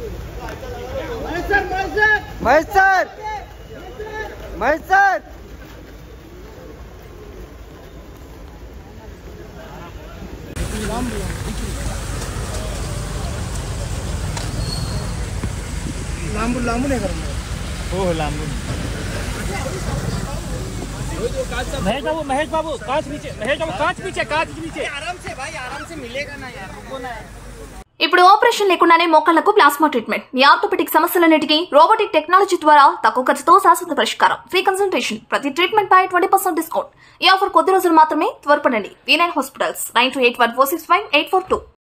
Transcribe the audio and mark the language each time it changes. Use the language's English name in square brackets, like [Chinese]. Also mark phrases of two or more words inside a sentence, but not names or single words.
[Marathi] महेश सर महेश सर लांबून लांबून आहे का? हो लांबून। [Hindi] महेश बाबू कांच पीछे, महेश बाबू कांच पीछे। आराम से भाई, आराम से मिलेगा ना यार, रुको ना। [Telugu] ఇప్పుడు ఆపరేషన్ లేకుండానే మోకాళ్లకు [English] plasma treatment, [Telugu] మీ ఆర్థోపెడిక్ సమస్యలన్నిటికీ [English] robotic technology [Telugu] ద్వారా తక్కువ ఖర్చుతో శాశ్వత పరిష్కారం, [English] free consultation, [Telugu] ప్రతి ట్రీట్మెంట్ పై 20% డిస్కౌంట్। ఈ ఆఫర్ కొద్ది రోజులు మాత్రమే, త్వరపడండి। V9 హాస్పిటల్స్ 9281465842।